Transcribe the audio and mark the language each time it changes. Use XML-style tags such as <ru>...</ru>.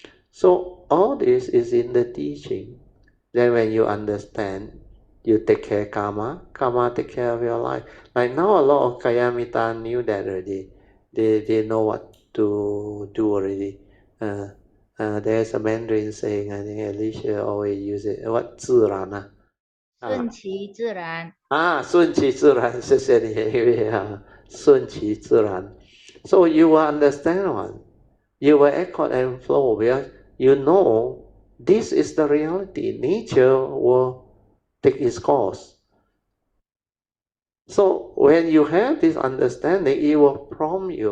<en>So all this is in the teaching. Then when you understand, you take care karma, karma take care of your life. Like now a lot of Kayamita knew that already. They know what to do already. There's a Mandarin saying, I think Alicia always use it.</en> <zh>What 自然啊？顺其自然。顺其自然，谢谢你，因为顺其自然。</zh> <en>So you will understand one. You will accord and flow because you know this is the reality. Nature will take its course. So when you have this understanding, it will prompt you.</en>